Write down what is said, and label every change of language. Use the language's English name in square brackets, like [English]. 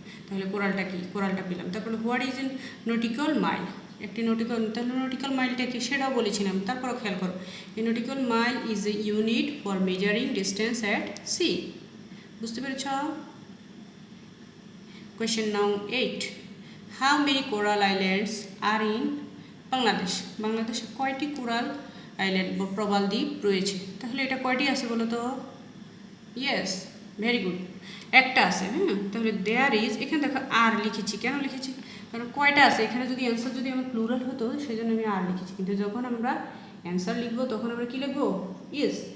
[Bangla] তাহলে কোরালটা কি, কোরালটা পেলাম। তারপরে [English] what is a nautical mile, [Bangla] একটি নটিক্যাল, তাহলে নটিক্যাল মাইলটা কি সেটাও বলেছিলাম। তারপরও খেয়াল করো, [English] A nautical mile is a unit for measuring distance at sea. [Bangla] বুঝতে পেরেছ? [English] Question now 8. How many coral islands are in Bangladesh? [Bangla] বাংলাদেশে কয়টি কোরাল আইল্যান্ড বা প্রবাল দ্বীপ রয়েছে? তাহলে এটা কয়টি আছে বলো তো? ইয়েস, ভেরি গুড, একটা আছে। হ্যাঁ, তাহলে দেয়ার ইজ, এখানে দেখো আর লিখেছি, কেন লিখেছি, কারণ কয়টা আছে এখানে, যদি অ্যান্সার যদি আমার প্লুরাল হতো সেই জন্য আমি আর লিখেছি, কিন্তু যখন আমরা অ্যান্সার লিখবো তখন আমরা কী লিখবো, ইজ।